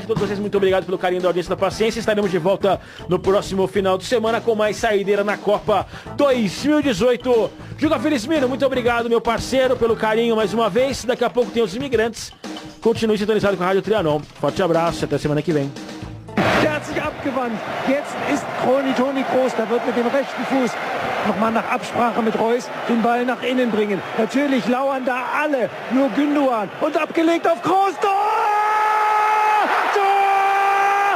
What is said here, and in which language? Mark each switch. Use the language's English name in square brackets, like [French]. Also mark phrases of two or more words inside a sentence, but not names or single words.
[Portuguese] Todos vocês, muito obrigado pelo carinho da audiência, da paciência. Estaremos de volta no próximo final de semana com mais Saideira na Copa 2018. Juga Felizmino, muito obrigado, meu parceiro, pelo carinho mais uma vez. Daqui a pouco tem os imigrantes. Continue sintonizado com a Rádio Trianon. Forte abraço e até semana que vem. [German] Der hat sich abgewandt. Jetzt ist Toni Kroos. Da wird mit dem rechten Fuß nochmal nach Absprache mit Reus den Ball nach innen bringen. Natürlich lauern da alle. Nur Gündoğan. Und abgelegt auf Kroos. Tor! Tor!